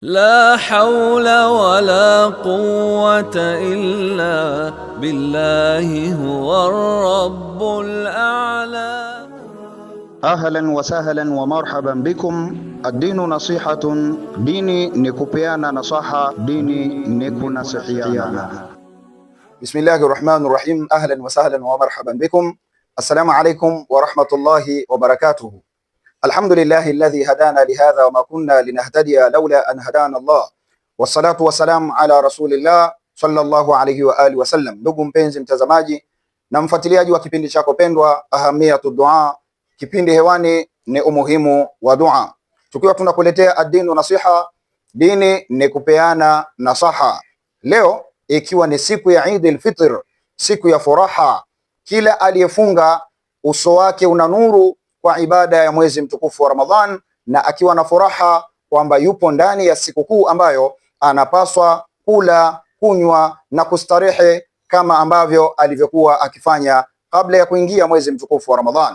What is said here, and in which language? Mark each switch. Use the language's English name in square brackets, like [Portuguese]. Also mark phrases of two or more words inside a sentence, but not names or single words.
[Arabic] لا حول ولا قوة إلا بالله هو الرب الأعلى. أهلا وسهلا ومرحبا بكم. الدين نصيحة, [Swahili] dini ni kupeana nasaha, dini ni kunasihiana. [Arabic] بسم الله الرحمن الرحيم أهلا وسهلا ومرحبا بكم. السلام عليكم ورحمة الله وبركاته. الحمد لله الذي هدانا لهذا وما كنا لنهتدي لولا أن هدانا الله. والصلاة والسلام على رسول الله صلى الله عليه وآله وسلم. [Swahili] Ndugu mpenzi mtazamaji na mfuatiliaji wa kipindi chako pendwa Ahamiyatu Dua, kipindi hewani ni umuhimu wa dua, tukiwa tunakuletea [Arabic] الدين نصيحة, [Swahili] dini ni kupeana nasaha. Leo ikiwa ni siku ya Eid al-Fitr, siku ya furaha, kila aliyefunga uso wake una nuru kwa ibada ya mwezi mtukufu wa Ramadhan, na akiwa na furaha kwamba yupo ndani ya sikukuu ambayo anapaswa kula, kunywa na kustarehe kama ambavyo alivyokuwa akifanya kabla ya kuingia mwezi mtukufu wa Ramadhan.